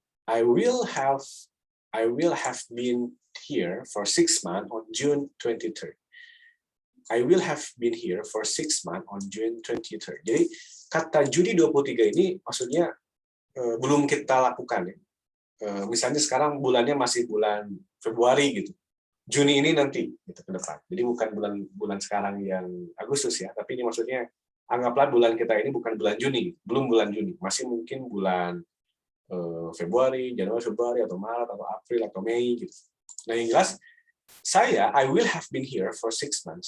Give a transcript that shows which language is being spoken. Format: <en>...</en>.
<en>I will have been here for 6 months on June 23rd. I will have been here for 6 months on June 23rd.</en> <id>Jadi kata Juni 23 ini maksudnya belum kita lakukan ya. Misalnya sekarang bulannya masih bulan Februari gitu. Juni ini nanti gitu ke depan. Jadi bukan bulan sekarang yang Agustus ya, tapi ini maksudnya anggaplah bulan kita ini bukan bulan Juni, belum bulan Juni, masih mungkin bulan Februari, Januari, atau Maret, atau April, atau Mei gitu. Nah yang jelas,</id> <en>I will have been here for 6 months.</en>